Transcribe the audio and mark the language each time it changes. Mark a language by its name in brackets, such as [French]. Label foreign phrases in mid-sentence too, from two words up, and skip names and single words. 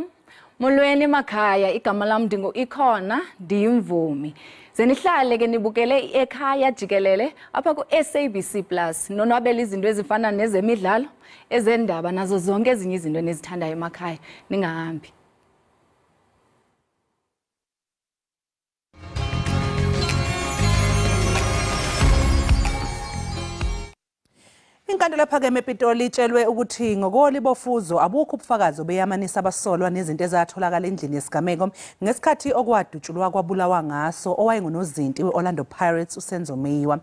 [Xhosa] Molweni makhaya igama lam ndingu Ikhona ndiyimvumi. Zenihlale ke nibukele iEkhaya Jikelele apha ku SABC Plus nonwabela izinto ezifana nezemidlalo ezendaba nazo zonke ezinye izinto nezithandayo emakhaya ningahambi. [Zulu] Inkantolo ephakeme ePitoli itshelwe ukuthi ngokolibofuzo abukho ubufakazi obeyamanisa abasolwa nezinto ezatholakala endlini yesigameko ngesikhathi okwadutshulwa kwabulawa ngaso owayengunozinti weOrlando Pirates uSenzo Meyiwa.